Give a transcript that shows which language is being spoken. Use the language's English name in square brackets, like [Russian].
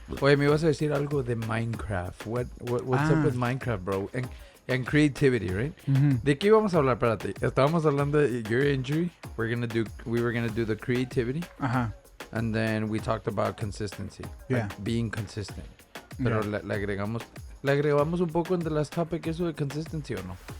[Spanish] Oye, me ibas a decir algo de Minecraft. [English] What's up with Minecraft, bro? And creativity, right? Mm-hmm. [Spanish] ¿De qué íbamos a hablar? Espérate. Estábamos hablando de [English] your injury. We were gonna do the creativity. And then we talked about consistency. Yeah. Like being consistent. [Spanish] Pero le agregamos un poco en [English] the last topic [Spanish] eso de consistency, ¿o no?